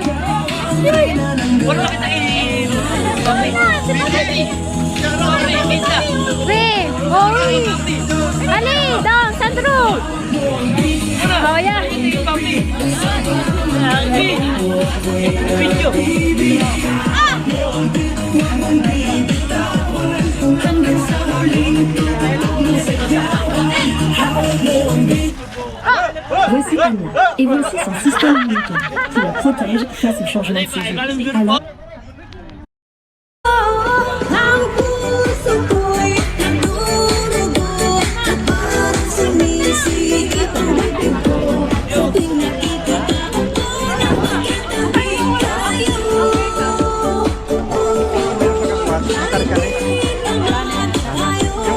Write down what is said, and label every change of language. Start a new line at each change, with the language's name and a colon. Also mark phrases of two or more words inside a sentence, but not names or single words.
Filipino: Wala kita Re! Oi! Ali!
English: Down! Sandro! Oh, yeah! video.
French: Voici Anna, et voici son système immunitaire qui la protège face au changement de saison. Alors,
Filipino: Ang puso ko'y nadudugo at parang sumisikip ang bibig ko. Tuwing nakikita ko na makitabi tayo. Lagi naman tayo.